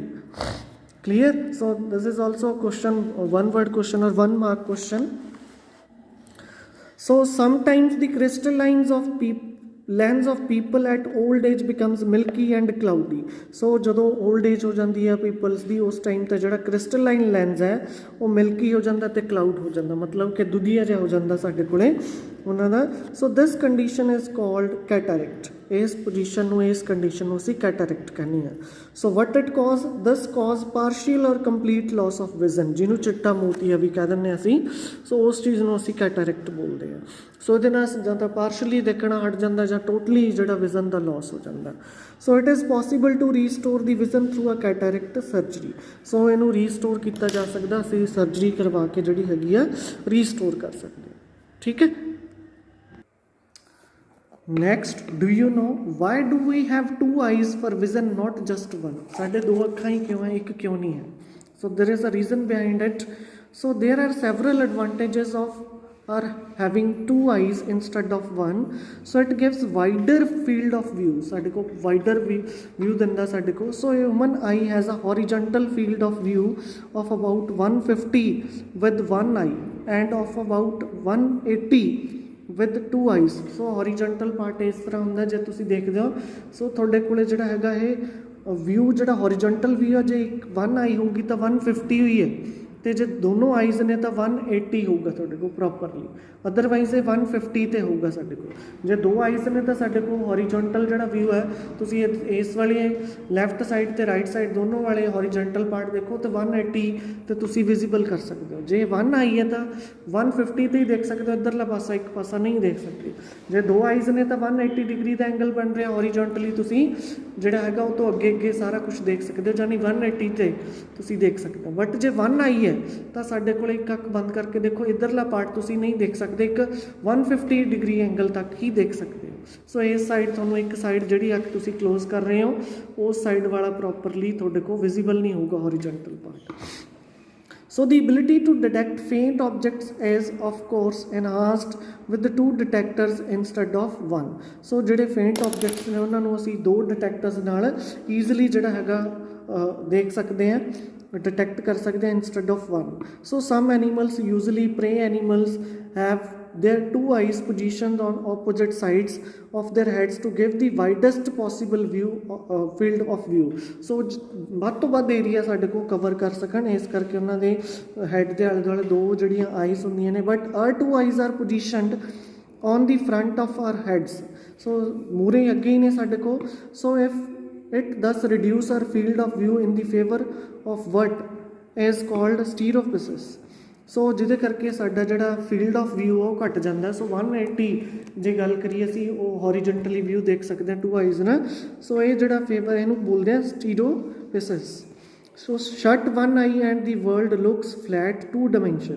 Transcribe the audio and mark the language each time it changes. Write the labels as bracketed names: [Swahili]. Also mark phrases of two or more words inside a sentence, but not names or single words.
[English] Clear? So this is also a question, one word question or 1 mark question. So sometimes the crystallines of lens of people at old age becomes milky and cloudy. [Punjabi] So ਜਦੋਂ [English] old age [Punjabi] ਹੋ ਜਾਂਦੀ ਹੈ peoples ਦੀ, ਉਸ ਟਾਈਮ ਤੇ ਜਿਹੜਾ [English] crystalline lens [Punjabi] ਹੈ ਉਹ milky ਹੋ ਜਾਂਦਾ ਤੇ cloud ਹੋ ਜਾਂਦਾ, ਮਤਲਬ ਕਿ ਦੁਧੀਆ ਜਿਹਾ ਹੋ ਜਾਂਦਾ ਸਾਡੇ ਕੋਲੇ ਉਹਨਾਂ ਦਾ। [English] So this condition is called cataract. [Punjabi] ਇਸ ਪੋਜੀਸ਼ਨ ਨੂੰ, ਇਸ ਕੰਡੀਸ਼ਨ ਨੂੰ ਅਸੀਂ ਕੈਟਰੈਕਟ ਕਹਿੰਦੇ ਹਾਂ। [English] So what it causes, this causes partial or complete loss of vision, [Punjabi] ਜਿਹਨੂੰ ਚਿੱਟਾ ਮੋਤੀਆ ਵੀ ਕਹਿ ਦਿੰਦੇ ਅਸੀਂ। ਸੋ ਉਸ ਚੀਜ਼ ਨੂੰ ਅਸੀਂ ਕੈਟਰੈਕਟ ਬੋਲਦੇ ਹਾਂ। ਸੋ ਇਹਦੇ ਨਾਲ ਜਾਂ ਤਾਂ ਪਾਰਸ਼ਲੀ ਦੇਖਣਾ ਹਟ ਜਾਂਦਾ ਜਾਂ ਟੋਟਲੀ ਜਿਹੜਾ ਵਿਜ਼ਨ ਦਾ ਲਾਸ ਹੋ ਜਾਂਦਾ। [English] So it is possible to restore the vision through a cataract surgery. [Punjabi] ਸੋ ਇਹਨੂੰ ਰੀਸਟੋਰ ਕੀਤਾ ਜਾ ਸਕਦਾ, ਅਸੀਂ ਸਰਜਰੀ ਕਰਵਾ ਕੇ ਜਿਹੜੀ ਹੈਗੀ ਆ ਰੀਸਟੋਰ ਕਰ ਸਕਦੇ ਹਾਂ, ਠੀਕ ਹੈ। [English] Next, do you know why do we have 2 eyes for vision, not just 1? [Punjabi] ਸਾਡੇ 2 ਅੱਖਾਂ ਹੀ ਕਿਉਂ ਹੈ, ਇੱਕ ਕਿਉਂ ਨਹੀਂ ਹੈ? [English] So there is a reason behind it. So there are several advantages of having 2 eyes instead of 1. So it gives wider field of view. [Punjabi] ਸਾਡੇ ਕੋਲ [English] wider view [Punjabi] ਦਿੰਦਾ ਸਾਡੇ ਕੋਲ। [English] So a human eye has a horizontal field of view of about 150 with 1 eye and of about 180 with 2 eyes. [Punjabi] So [English] horizontal part [Punjabi] ਇਸ ਤਰ੍ਹਾਂ ਹੁੰਦਾ, ਜੇ ਤੁਸੀਂ ਦੇਖਦੇ ਹੋ ਸੋ ਤੁਹਾਡੇ ਕੋਲੇ ਜਿਹੜਾ ਹੈਗਾ ਇਹ ਵਿਊ ਜਿਹੜਾ [English] horizontal view [Punjabi] ਹੈ, ਜੇ 1 ਆਈ ਹੋਊਗੀ ਤਾਂ 150 ਹੋਈ ਹੈ, ਤੇ ਜੇ ਦੋਨੋਂ ਆਈਜ਼ ਨੇ ਤਾਂ 180 ਹੋਊਗਾ ਤੁਹਾਡੇ ਕੋਲ ਪ੍ਰੋਪਰਲੀ। ਅਦਰਵਾਈਜ਼ ਇਹ 150 ਤੇ ਹੋਊਗਾ ਸਾਡੇ ਕੋਲ। ਜੇ 2 ਆਈਜ਼ ਨੇ ਤਾਂ ਸਾਡੇ ਕੋਲ ਹੋਰੀਜੋਨਟਲ ਜਿਹੜਾ ਵਿਊ ਹੈ, ਤੁਸੀਂ ਇਸ ਵਾਲੇ [English] left side [Punjabi] ਤੇ [English] right side [Punjabi] ਦੋਨੋਂ ਵਾਲੇ [English] horizontal part [Punjabi] ਦੇਖੋ ਤਾਂ 180 ਤੇ ਤੁਸੀਂ ਵਿਜ਼ੀਬਲ ਕਰ ਸਕਦੇ ਹੋ। ਜੇ 1 ਆਈ ਹੈ ਤਾਂ 150 ਤੇ ਹੀ ਦੇਖ ਸਕਦੇ ਹੋ, ਇੱਧਰਲਾ ਪਾਸਾ ਇੱਕ ਪਾਸਾ ਨਹੀਂ ਦੇਖ ਸਕਦੇ। ਜੇ 2 ਆਈਜ਼ ਨੇ ਤਾਂ 180 ਡਿਗਰੀ ਦਾ ਐਂਗਲ ਬਣ ਰਿਹਾ ਹੋਰੀਜੋਨਟਲੀ, ਤੁਸੀਂ ਜਿਹੜਾ ਹੈਗਾ ਉਹ ਤੋਂ ਅੱਗੇ ਅੱਗੇ ਸਾਰਾ ਕੁਝ ਦੇਖ ਸਕਦੇ ਹੋ, ਯਾਨੀ 180 ਤੇ ਤੁਸੀਂ ਦੇਖ ਸਕਦੇ ਹੋ। ਬਟ ਜੇ 1 ਆਈ ਹੈ ਹੈ ਤਾਂ ਸਾਡੇ ਕੋਲ ਇੱਕ ਅੱਖ ਬੰਦ ਕਰਕੇ ਦੇਖੋ ਇੱਧਰਲਾ ਪਾਰਟ ਤੁਸੀਂ ਨਹੀਂ ਦੇਖ ਸਕਦੇ, ਇੱਕ 150 ਡਿਗਰੀ ਐਂਗਲ ਤੱਕ ਹੀ ਦੇਖ ਸਕਦੇ ਹੋ। ਸੋ ਇਸ ਸਾਈਡ ਤੁਹਾਨੂੰ ਇੱਕ ਸਾਈਡ ਜਿਹੜੀ ਅੱਖ ਤੁਸੀਂ ਕਲੋਜ਼ ਕਰ ਰਹੇ ਹੋ ਉਸ ਸਾਈਡ ਵਾਲਾ ਪ੍ਰੋਪਰਲੀ ਤੁਹਾਡੇ ਕੋ ਵਿਜ਼ੀਬਲ ਨਹੀਂ ਹੋਗਾ [English] horizontal part. So the ability to detect faint objects is of course enhanced with the 2 detectors instead of 1. [Punjabi] So ਜਿਹੜੇ [English] faint objects [Punjabi] ਨੇ ਉਹਨਾਂ ਨੂੰ ਅਸੀਂ 2 detectors ਨਾਲ easily ਜਿਹੜਾ ਹੈਗਾ ਦੇਖ ਸਕਦੇ ਹਾਂ, detect ਕਰ ਸਕਦੇ ਹਾਂ [English] instead of [Punjabi] 1. [English] So some animals, usually prey animals, have their 2 eyes positioned on opposite sides of their heads to give the widest possible view field of view. [Punjabi] So ਵੱਧ ਤੋਂ ਵੱਧ ਏਰੀਆ ਸਾਡੇ ਕੋਲ ਕਵਰ ਕਰ ਸਕਣ, ਇਸ ਕਰਕੇ ਉਹਨਾਂ ਦੇ ਹੈਡ ਦੇ ਆਲੇ ਦੁਆਲੇ 2 ਜਿਹੜੀਆਂ ਆਈਜ਼ ਹੁੰਦੀਆਂ ਨੇ, ਬਟ [English] our 2 eyes are positioned on the front of our heads. [Punjabi] So ਮੂਹਰੇ ਅੱਗੇ ਹੀ ਨੇ ਸਾਡੇ ਕੋਲ। [English] So if it thus reduce our field of view in the favor of what is called stereopsis. [Punjabi] ਸੋ ਜਿਹਦੇ ਕਰਕੇ ਸਾਡਾ ਜਿਹੜਾ [English] field of view [Punjabi] ਉਹ ਘਟ ਜਾਂਦਾ। ਸੋ 180 ਜੇ ਗੱਲ ਕਰੀਏ ਅਸੀਂ ਉਹ [English] horizontally view [Punjabi] ਦੇਖ ਸਕਦੇ ਹਾਂ 2 ਆਈਜ਼ ਨਾ। ਸੋ ਇਹ ਜਿਹੜਾ ਫੇਵਰ ਇਹਨੂੰ ਬੋਲਦੇ ਆ ਸਟੀਰੀਓਪਸਿਸ। [English] So shut 1 eye and the world looks flat 2 dimension.